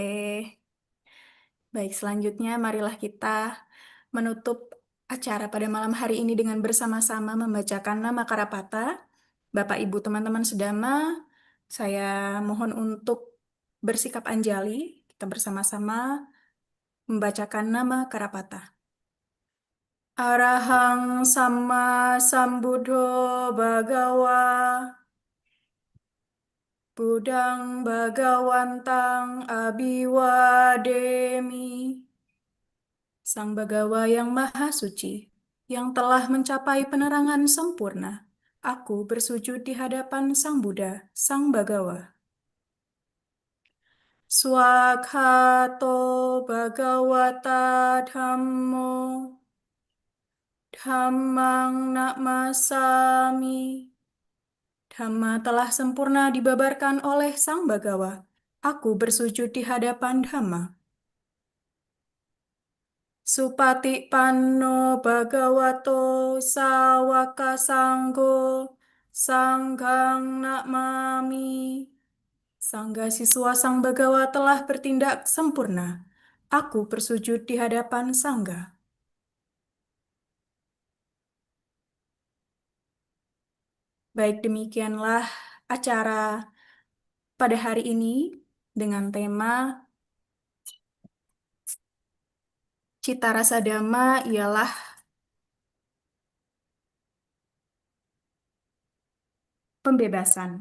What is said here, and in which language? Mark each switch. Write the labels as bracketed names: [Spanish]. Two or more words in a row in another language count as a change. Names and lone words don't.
[Indonesian] Baik, selanjutnya marilah kita menutup acara pada malam hari ini dengan bersama-sama membacakan nama Karapata. Bapak, Ibu, teman-teman Sedama, saya mohon untuk bersikap anjali. Kita bersama-sama membacakan nama Karapata. [Pali] Arahang Sama Sambuddho Bhagawa Budang Bhagawantang Abiwademi. [Indonesian] Sang Bagawa yang Maha Suci, yang telah mencapai penerangan sempurna, aku bersujud di hadapan Sang Buddha, Sang Bagawa. [Pali] Swakhato Bhagawata Dhammo Dhammang Namasami. [Indonesian] Dhamma telah sempurna dibabarkan oleh Sang Bagawa. Aku bersujud di hadapan Dhamma. [Pali] Supati panno bhagavato sawaka sanggo sanggang nakmami. [Indonesian] Sangga siswa Sang Bagawa telah bertindak sempurna. Aku bersujud di hadapan Sangga. Baik, demikianlah acara pada hari ini dengan tema Cita Rasa Dhamma ialah pembebasan.